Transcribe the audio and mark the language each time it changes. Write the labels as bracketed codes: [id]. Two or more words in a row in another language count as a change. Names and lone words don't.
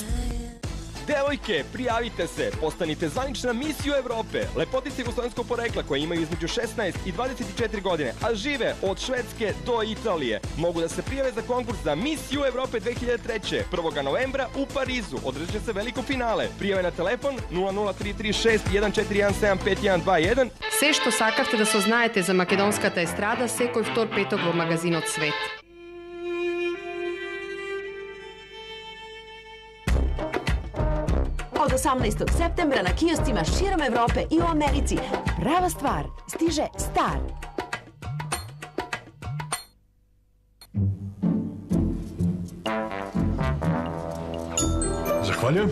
[sr] Devojke, prijavite se, postanite zvanična misiju Evrope. Lepotice jugoslovenskog porekla koje imaju između 16 i 24 godine, a žive od Švedske do Italije. Mogu da se prijave za konkurs za misiju Evrope 2003. 1. novembra u Parizu. Održat se veliko finale. Prijave na telefon 00336 14175121. [mk] Се што сакавте да сознаете за македонската естрада, секој втор петок во магазинот Свет. [sr] Od 18. septembra na kioscima širom Evrope i u Americi. Prava stvar, stiže Star. Zahvaljujem.